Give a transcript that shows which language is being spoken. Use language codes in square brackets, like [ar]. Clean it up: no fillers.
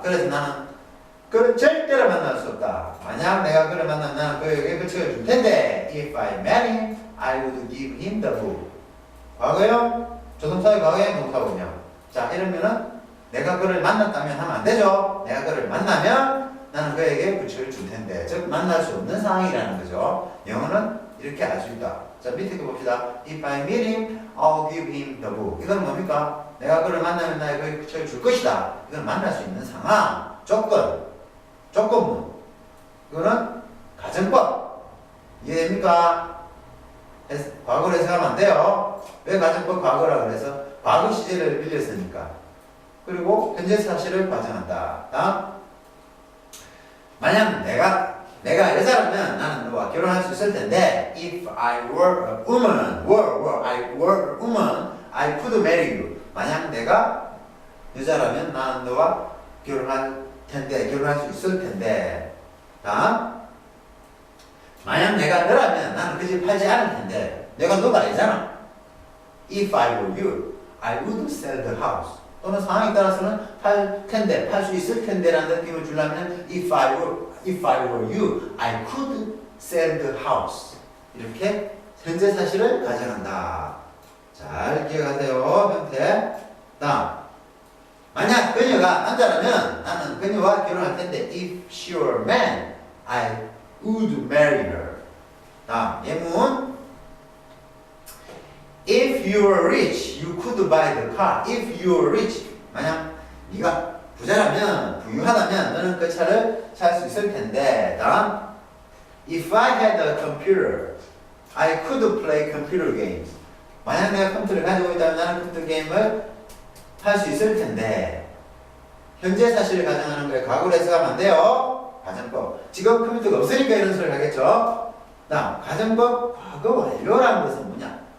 [ko] 그래서 나는 그를 절대로 만날 수 없다. 만약 내가 그를 만나면 나는 그에게 그 책을 줄 텐데 [en] if I met him, I would give him the book. [ko] 과거형, 조동사의 과거형, 동사원형. 자, 이러면은 내가 그를 만났다면 하면 안 되죠. 내가 그를 만나면 나는 그에게 그 책을 줄 텐데 즉 만날 수 없는 상황이라는 거죠. 영어는 이렇게 알 수 있다. 자, 밑에 거 봅시다. [en] If I meet him, I'll give him the book. [ko] 이건 뭡니까? 내가 그를 만나면 나에게 그 책을 줄 것이다. 이건 만날 수 있는 상황, 조건문. 이거는 가정법. 이해됩니까? 과거로 해석하면 안 돼요. 왜 가정법 과거라 그래서? 과거 시제를 빌렸으니까. 그리고 현재 사실을 가정한다. 다음. 만약 내가 여자라면 나는 너와 결혼할 수 있을 텐데 [en] if I were a woman, I were a woman, I could marry you. [ko] 만약 내가 여자라면 나는 너와 결혼할 수 있을 텐데. 다음. 만약 내가 너라면 나는 그 집 팔지 않을 텐데. 내가 너가 아니잖아. [en] If I were you, I would sell the house. [ko] 또는 상황에 따라서는 팔 텐데, 팔 수 있을 텐데라는 느낌을 주려면 [en] if I were you, I could sell the house. [ko] 이렇게 현재 사실을 가정한다. 잘 기억하세요. 형태. 다음. 만약 그녀가 남자라면 나는 그녀와 결혼할 텐데 [en] if she were a man, I would marry her. [ko] 다음. 예문. [en] If you were rich, you could buy the car. If you were rich. [ko] 만약 네가 부자라면, 부유하다면 너는 그 차를 살 수 있을 텐데. 다음. [en] If I had a computer, I could play computer games. [ko] 만약 내가 컴퓨터를 가지고 있다면 나는 컴퓨터 게임을 할 수 있을 텐데. 현재 사실을 가정하는 거에 과거로 해석하면 안 돼요. 가정법. 지금 컴퓨터가 없으니까 이런 소리를 하겠죠. 다음. 가정법 과거 완료라는 것은 뭐냐?